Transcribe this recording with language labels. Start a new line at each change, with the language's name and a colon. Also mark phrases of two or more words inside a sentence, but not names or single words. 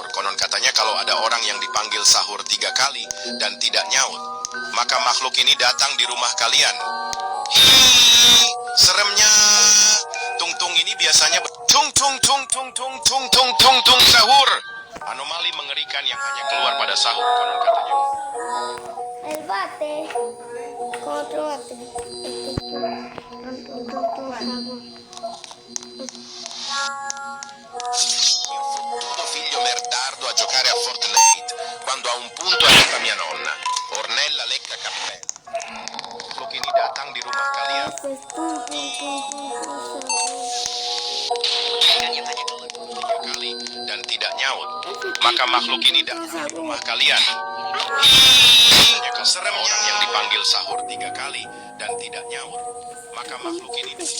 Indonesian: Konon katanya kalau ada orang yang dipanggil sahur 3 kali dan tidak nyaut, maka makhluk ini datang di rumah kalian. Hihihi, seremnya. Tung-tung ini biasanya tung-tung sahur. Anomali mengerikan yang hanya keluar pada sahur, konon katanya.
Spanish: El bate con otro bate.
Italian: Mio fottuto figlio merdardo a giocare a Fortnite quando a un punto arriva mia nonna. Ornella lecca cappella.
Indonesian: Makhluk ini datang di rumah kalian. Mengerikan yang hanya keluar. 3 kali dan tidak nyaut, maka makhluk ini datang di rumah kalian. Hihihi, seremnya. Orang yang dipanggil sahur 3 kali dan tidak nyaut, maka makhluk ini